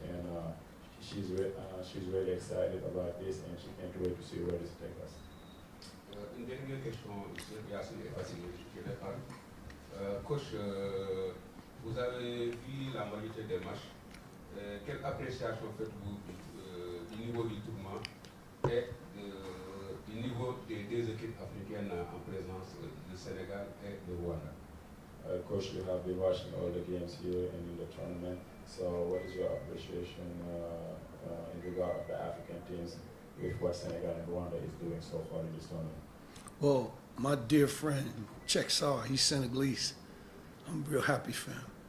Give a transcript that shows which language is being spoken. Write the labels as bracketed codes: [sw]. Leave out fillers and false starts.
[en] And she's really excited about this, and she can't wait to see where this takes us. [fr] Une dernière question, Yassine et facile, je vais parler. Coach, vous avez vu la majorité des matchs. Quelle appréciation faites-vous du niveau du tournoi et du niveau des deux équipes africaines en présence du Sénégal et du Rwanda? [en] Coach, you have been watching all the games here and in the tournament. So, what is your appreciation in regard of the African teams with what Senegal and Rwanda is doing so far in this tournament? Well, my dear friend, Sarr, he's Senegalese. I'm real happy for him.